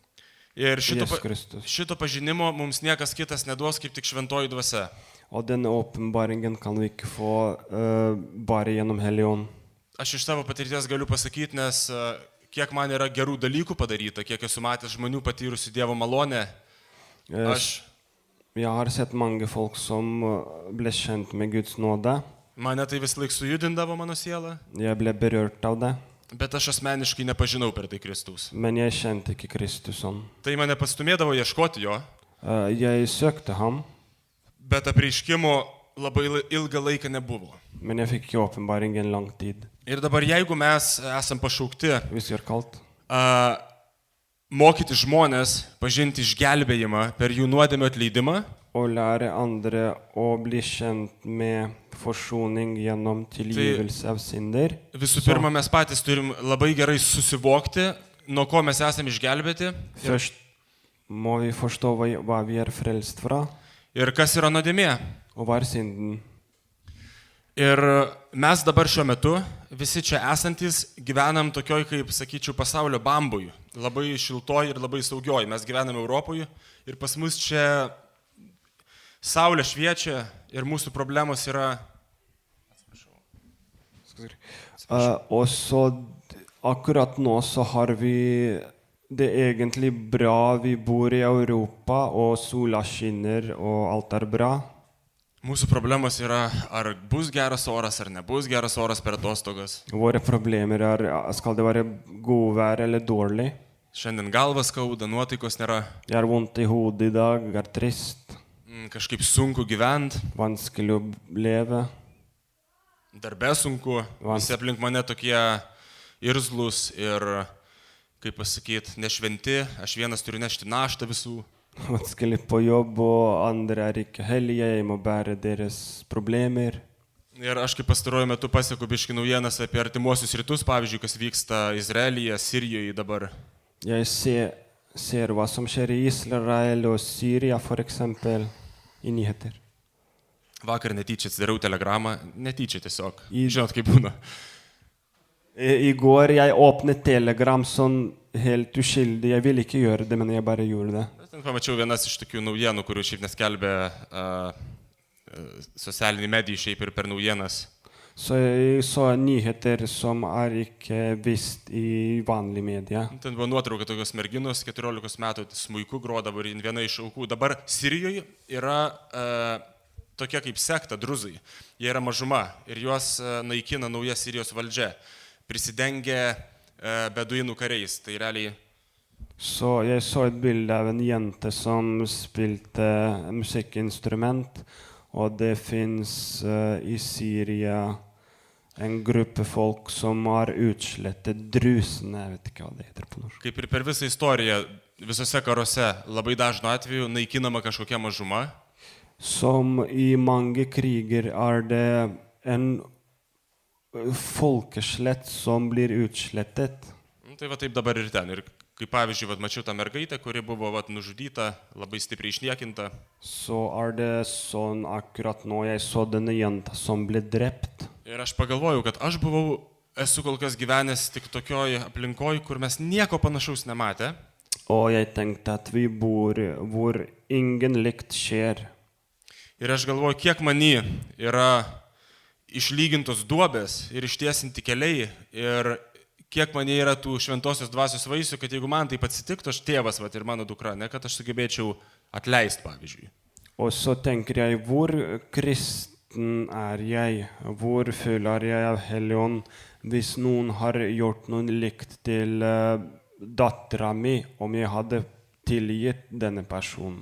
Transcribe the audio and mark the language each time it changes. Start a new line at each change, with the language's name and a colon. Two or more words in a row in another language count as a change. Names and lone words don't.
Lithuanian: Ir
Norwegian: Jesus Kristus.
Lithuanian: šito pažinimo mums niekas kitas neduos kaip tik šventoji dvasia.
Norwegian: Og denne åpenbaringen kan vi ikke få bare gjennom Hellig Ånd.
Lithuanian: Aš iš savo patirties galiu pasakyti, nes kiek man yra gerų dalykų padaryta, kiek esu matęs žmonių patyrusių Dievo malonę, aš,
Norwegian: Jeg har sett mange folk som ble kjent med Guds nåde.
Lithuanian: mane tai vis laik sujudindavo mano sielą,
Norwegian: Jeg ble berørt av det,
Lithuanian: bet aš asmeniškai nepažinau per tai Kristaus.
Norwegian: men jeg kjente ikke Kristus sånn.
Lithuanian: Tai mane pastumėdavo ieškoti jo,
Norwegian: Jeg søkte ham,
Lithuanian: bet apreiškimo labai ilgą laiką nebuvo.
Norwegian: men jeg fikk ikke åpenbaring en lang tid.
Lithuanian: Ir dabar jeigu mes esam pašaukti
Norwegian: Hvis vi er kalt.
Lithuanian: Mokyti žmonės, pažinti išgelbėjimą per jų nuodėmio atleidimą,
Norwegian: Og lære andre å bli kjent med forsoning gjennom tilgivelse av synder.
Lithuanian: visų pirma, mes patys turim labai gerai susivokti, nuo ko mes esame išgelbėti
Norwegian: Først må vi forstå hva vi er frelst fra,
Lithuanian: ir kas yra nuodėmė.
Norwegian: og hva er synden.
Lithuanian: Ir mes dabar šiuo metu, visi čia esantis, gyvenam tokioj, kaip sakyčiau, pasaulio bambui. Labai šiltoj ir labai saugioj. Mes gyvenam Europoje ir pas mus čia saulė šviečia ir mūsų problemos yra...
Norwegian: Og så akkurat nå så har vi det egentlig bra. Vi bor i Europa, og sola skinner, og alt er bra.
Lithuanian: Mūsų problemos yra, ar bus geras oras, ar nebus geras oras per atostogas.
Norwegian: Våre problemer er, skal det være godvær eller dårlig?
Lithuanian: Šiandien galvas skauda, nuotaikos nėra,
Norwegian: Jeg har vondt i hodet i dag, er trist,
Lithuanian: kažkaip sunku gyventi,
Norwegian: vanskelig å leve.
Lithuanian: darbe sunku, visi aplink mane tokie irzlus ir, kaip pasakyti, nešventi, aš vienas turiu nešti naštą visų.
Norwegian: Vanskelig på jobb, og andre er ikke hellige, jeg må bære deres problemer.
Lithuanian: Ir aš kaip pastaruoju metu pasieku biški naujienas apie artimuosius rytus, pavyzdžiui, kas vyksta Izraelyje, Sirijoje dabar.
Norwegian: Jeg ser hva som skjer i Israel og Syria, for eksempel, i nyheter.
Lithuanian: Vakar netyčia atsidariau telegramą, netyčia tiesiog.
Norwegian: I-
Lithuanian: Žinot, kaip būna.
Norwegian: I går jeg åpnet Telegram sånn helt uskyldig. Jeg ville ikke gjøre det, men jeg bare gjorde det.
Lithuanian: Ten pamačiau vienas iš tokių naujienų, kurių šiaip neskelbė socialiniai medijai šiaip ir per naujienas.
Norwegian: Så jeg så nyheter som ikke visst i vanlig media.
Lithuanian: Ten buvo nuotrauka tokios merginos, 14 metų, smuiku grodavo ir viena iš aukų. Dabar Sirijoje yra tokia kaip sekta druzai. Jie yra mažuma ir juos naikina nauja Sirijos valdžia. Prisidengia beduinų kariais. Tai realiai
Norwegian: Så jeg så et bilde av en jente som spilte musikkinstrument, og det finns i Syria en gruppe folk som har utslettet drusene, jeg vet ikke hva det heter på norsk.
Lithuanian: kaip ir per visą istoriją, visose karuose labai dažnu atveju naikinama kažkokia mažuma.
Norwegian: Som i mange kriger det en folkeslett som blir utslettet.
Lithuanian: Tai va taip dabar ir ten. Ir kaip pavyzdžiui, mačiau tą mergaitę, kuri buvo nužudyta, labai stipriai išniekinta.
Norwegian: Så det sånn akkurat nå jeg så denne jenta som ble drept.
Lithuanian: Ir aš pagalvojau, kad aš esu kol kas gyvenęs tik tokioj aplinkoj, kur mes nieko panašaus nematė.
Norwegian: Og jeg tenkte at vi bor hvor ingen likt skjer.
Lithuanian: Ir aš galvoju, kiek many yra išlygintos duobės ir ištiesinti keliai. Ir kiek many yra tų šventosios dvasios vaisių, kad jeigu man taip atsitiktų, aš tėvas ir mano dukra, ne kad aš sugebėčiau atleisti, pavyzdžiui.
Norwegian: Og så tenker jeg, hvor kristen jeg, hvor føler jeg av Helligånd hvis noen har gjort noe likt til dattera mi, om jeg hadde tilgitt denne personen.